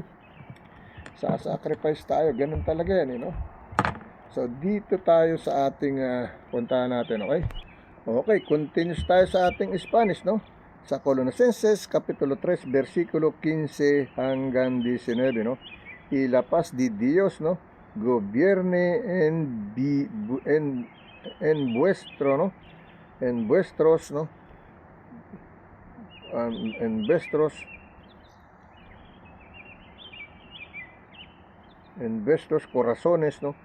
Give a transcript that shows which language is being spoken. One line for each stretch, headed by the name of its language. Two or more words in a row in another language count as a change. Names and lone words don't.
Filipino: Sacrifice tayo. Ganun talaga yan, no? So, dito tayo sa ating puntahan natin, okay? Okay, continues tayo sa ating Spanish, no? Sa Colosenses, Kapitulo 3, versikulo 15 hanggang 19, no?
Spanish: Y la paz de Dios, no? Gobierne en vuestros, no? En vuestros corazones, no?